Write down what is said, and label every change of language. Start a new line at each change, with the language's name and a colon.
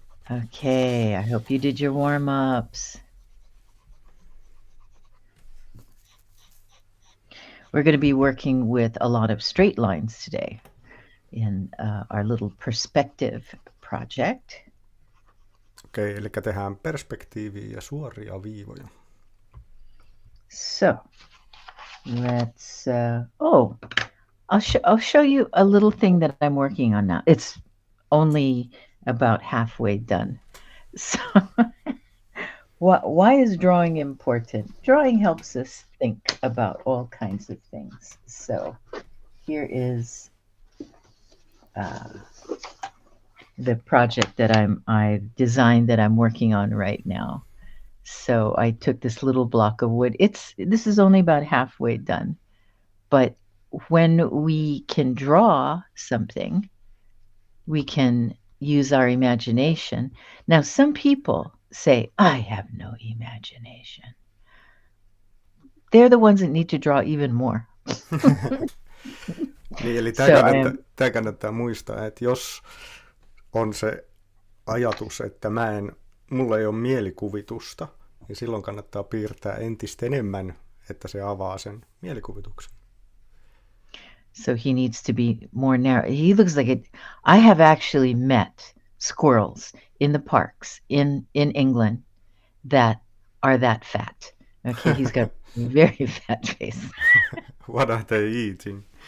English: Okay, I hope you did your warm-ups. We're going to be working with a lot of straight lines today in our little perspective project.
Finnish: Okei, eli tehdään perspektiiviä ja suoria viivoja.
English: So, let's, I'll show you a little thing that I'm working on now. It's only about halfway done. So why is drawing important? Drawing helps us think about all kinds of things. So here is the project that I've designed that I'm working on right now. So I took this little block of wood. This is only about halfway done. But when we can draw something, we can use our imagination. Now, some people say, I have no imagination. They're the ones that need to draw even more.
Finnish: Niin, eli tämä kannattaa muistaa, että jos on se ajatus, että mulla ei ole mielikuvitusta, niin silloin kannattaa piirtää entistä enemmän, että se avaa sen mielikuvituksen.
English: So he needs to be more narrow. He looks like it. I have actually met squirrels in the parks in England that are that fat. Okay, he's got a very fat face. What are they eating?